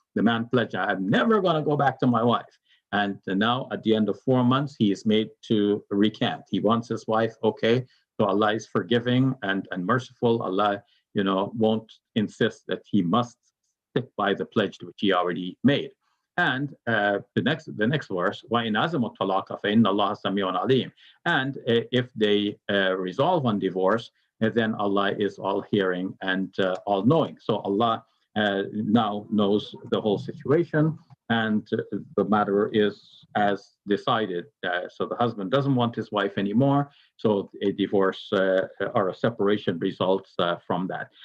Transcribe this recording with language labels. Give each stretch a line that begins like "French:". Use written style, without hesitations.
English: The man pledged, I'm never going to go back to my wife. And now at the end of 4 months, he is made to recant. He wants his wife. Okay. So Allah is forgiving and merciful. Allah, won't insist that he must stick by the pledge which he already made. And the next verse,
Arabic: وَإِنْ عَزَمُوا الطَّلَاقَ فَإِنَّ اللَّهَ سَمِيعٌ عَلِيمٌ.
English: And if they resolve on divorce, then Allah is all hearing and all knowing. So Allah now knows the whole situation, and the matter is as decided. So the husband doesn't want his wife anymore, so a divorce or a separation results from that.